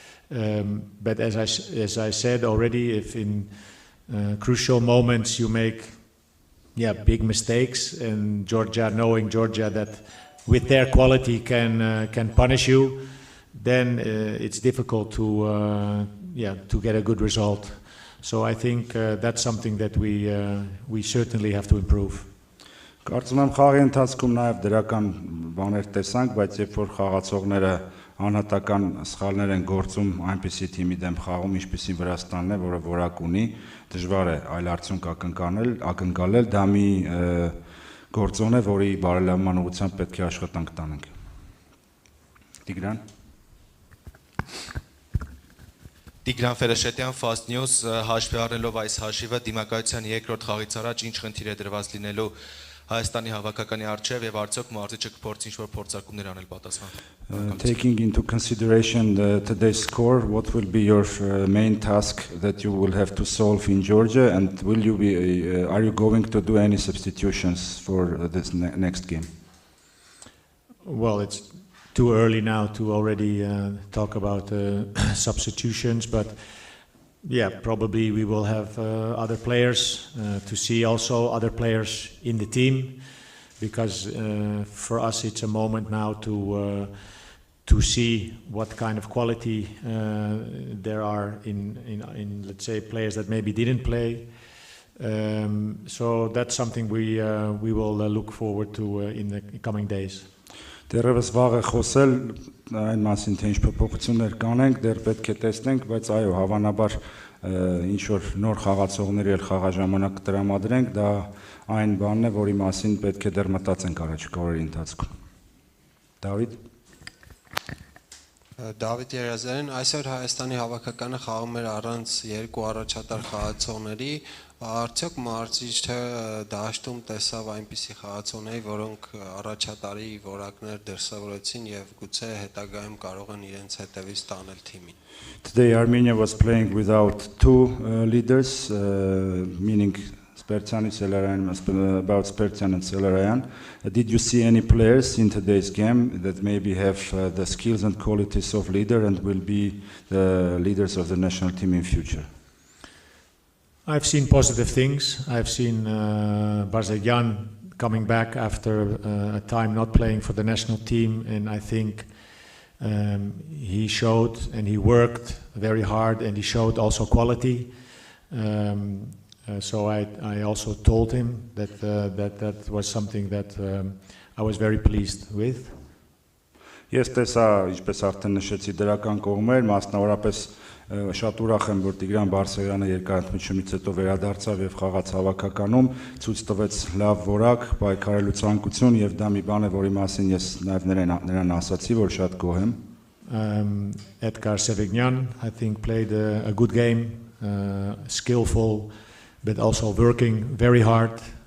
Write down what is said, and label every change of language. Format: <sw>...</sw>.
<en>But as I said already, if in crucial moments you make big mistakes, and knowing Georgia that with their quality can punish you, then it's difficult to get a good result. So I think that's something that we certainly have to improve.</en> <hy>Կարծում եմ խաղի ընթացքում նաև դրական բաներ տեսանք, բայց երբ որ խաղացողները անհատական սխալներ են գործում այնպիսի թիմի դեմ խաղում, ինչպիսին Վրաստանն է, որը որակ ունի, դժվար է այլ արդյունք ակնկալել, դա մի գործոն է, որի բարելավման ուղղությամբ պետք է աշխատանք տանենք։ Տիգրան Տիգրան Ֆերեշետյան, Fast News, հաշվի առնելով այս հաշիվը, դիմակայության երկրորդ խաղից առաջ ինչ խնդիր է դրված լինելու Հայաստանի հավաքականի առջև եւ արդյոք մարզիչը կփորձի ինչ-որ փորձարկումներ անել պատասխան։</hy> <en>Taking into consideration today's score, what will be your main task that you will have to solve in Georgia, and are you going to do any substitutions for this next game? Well, it's too early now to already talk about substitutions, but probably we will have other players to see also other players in the team, because for us it's a moment now to see what kind of quality there are in let's say players that maybe didn't play. So that's something we will look forward to in the coming days.</en> <hy>Դեռևս վաղ է խոսել այն մասին, թե ինչ փոփոխություններ կանենք, դեռ պետք է տեսնենք, բայց այո, հավանաբար ինչ որ նոր խաղացողների էլ խաղաժամանակ տրամադրենք, դա այն բանն է, որի մասին պետք է դեռ մտածենք առաջիկա օրերի ընթացքում։ Դավիթ Դավիթ Երազարյան, այսօր Հայաստանի հավաքականը խաղում էր առանց երկու առաջատար խաղացողների, արդյոք մարզիչը դաշտում տեսավ այնպիսի խաղացողների, որոնք առաջատարի որակներ դրսևորեցին եւ գուցե հետագայում կարող են իրենց հետևից տանել թիմին։</hy> <en>Today Armenia was playing without two leaders, meaning Spertian about Spertian and Selerayan. Did you see any players in today's game that maybe have the skills and qualities of leader and will be the leaders of the national team in future? I've seen positive things. I've seen Barzegyan coming back after a time not playing for the national team, and I think he showed and he worked very hard, and he showed also quality. So I also told him that that was something that I was very pleased with.</en> <hy>Ես տեսա, ինչպես արդեն նշեցի, դրական կողմեր, մասնավորապես շատ ուրախ եմ, որ Տիգրան Բարսեղյանը երկարատմությունից հետո վերադարձավ եւ խաղաց հավաքականում, ցույց տվեց լավ որակ, պայքարելու ցանկություն եւ դա մի բան է, որի մասին ես նաեւ նրան ասացի, որ շատ գոհ եմ.</hy> <en>Edgar Sevignan, I think, played a good game, skillful, but also working very hard.</en>